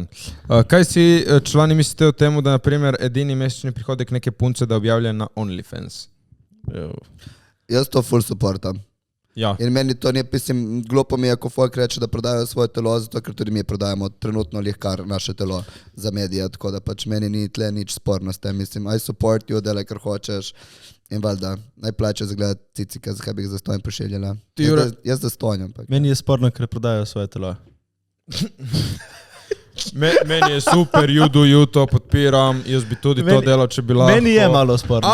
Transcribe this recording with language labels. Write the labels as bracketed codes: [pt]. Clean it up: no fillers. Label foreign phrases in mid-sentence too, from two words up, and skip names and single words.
[sl] Kaj si člani mislite o temu, da naprimer edini mesečni prihodek neke punce, da objavlja na OnlyFans? Jaz to full supportam. Ja. In meni to ni, mislim, glupo mi je, ko folk reče, da prodajo svoje telo, zato ker tudi mi prodajamo trenutno lihkar naše telo za medije, tako da pač meni ni tle nič sporno s tem, mislim, [en] I support you, [sl] delaj kar hočeš in valjda, naj plače za gledati cicika, zakaj bi jih zastojn pošiljala. Jaz zastojnjam. Meni je sporno, ker prodajo svoje telo. Meni je super, you to podpiram, jaz bi tudi to delal, če bi lahko. Meni je malo sporno.